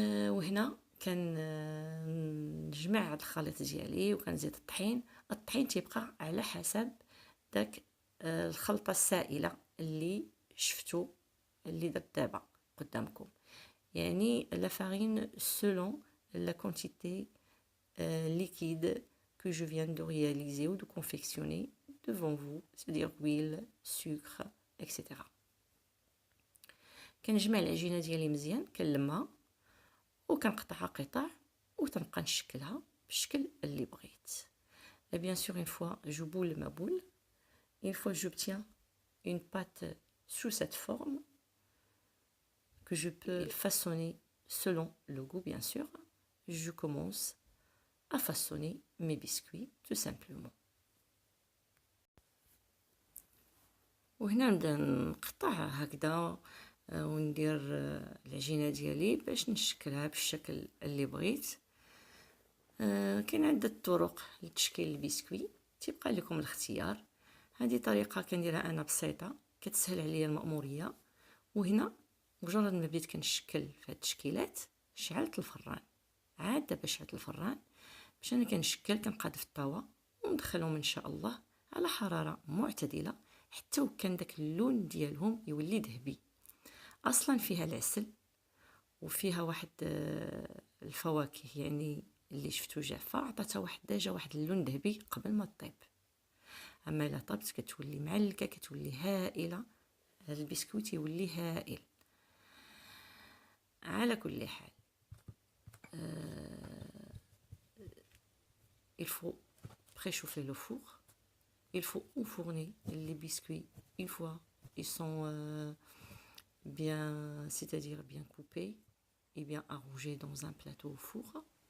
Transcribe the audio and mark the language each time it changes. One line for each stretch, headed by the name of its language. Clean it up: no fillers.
Arabic: وهنا كنجمع هاد الخليط ديالي وكنزيد الطحين تيبقى على حسب داك الخلطة السائلة اللي شفتو اللي درت دابا قدامكم. يعني
French: la farine selon la quantité liquide que je viens de réaliser ou de confectionner devant vous, c'est-à-dire huile, sucre, etc.
Arabic: كنجمع العجينة ديالي مزيان، كنلمها وكنقطعها قطع وتنبقى نشكلها بالشكل اللي بغيت.
French: Et bien sûr, une fois je boule ma boule, une fois j'obtiens une pâte sous cette forme que je peux façonner selon le goût, bien sûr, je commence à façonner mes biscuits tout simplement.
Arabic: وهنا نبدا نقطع هكذا وندير العجينه ديالي باش نشكلها بالشكل اللي بغيت. كاين عده طرق لتشكيل البسكوي، تيبقى لكم الاختيار. هذه طريقه كنديرها انا بسيطه كتسهل عليا المأموريه. وهنا مجرد ما بديت كنشكل في هاد التشكيلات شعلت الفران، عاد دابا شعلت الفران باش انا كنشكل، كنقاد في الطاوه وندخلهم ان شاء الله على حراره معتدله حتى وكان داك اللون ديالهم يولي ذهبي. اصلا فيها العسل وفيها واحد الفواكه يعني اللي شفتو جافه عطاتها واحد ديجا واحد اللون ذهبي قبل ما تطيب. اما الا طابت كتولي معلكه، كتولي هائله، هذا البسكويت يولي هائل. على كل حال
French: il faut préchauffer le four, il faut enfourner les biscuits une fois ils sont bien, c'est-à-dire bien coupés et bien arrangés dans un plateau au four.